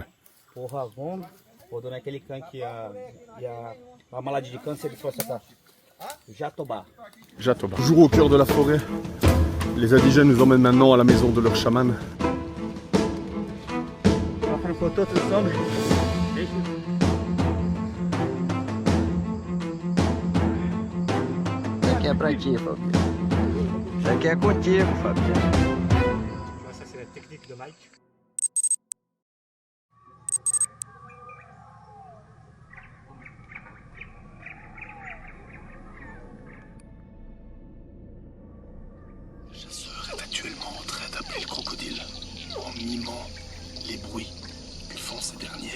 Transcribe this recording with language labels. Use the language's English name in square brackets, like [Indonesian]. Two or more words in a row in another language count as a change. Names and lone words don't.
[French] Pour vendre, pour donner à quelqu'un qui a la maladie du cancer du prostate. Jatobá. Jatoba. Toujours au cœur de la forêt, les indigènes nous emmènent maintenant à la maison de leur chaman. On va faire une photo tous ensemble. [Portuguese] Isso aqui é pra ti, Fabiano. Isso aqui é contigo, Fabiano. [French] Ça, c'est la technique de Mike. Le chasseur est actuellement en train d'appeler le crocodile en mimant les bruits que font ces derniers.